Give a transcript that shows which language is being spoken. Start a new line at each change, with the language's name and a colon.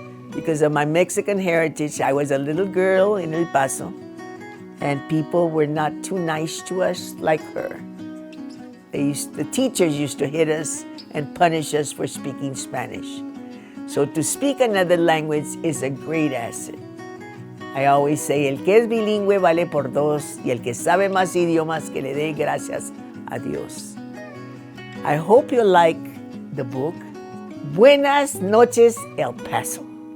English: Because of my Mexican heritage, I was a little girl in El Paso, and people were not too nice to us like her. The teachers used to hit us and punish us for speaking Spanish. So to speak another language is a great asset. I always say,
Spanish: el que es bilingüe vale por dos, y el que sabe más idiomas que le dé gracias a Dios.
English: I hope you like the book, Buenas Noches, El Paso.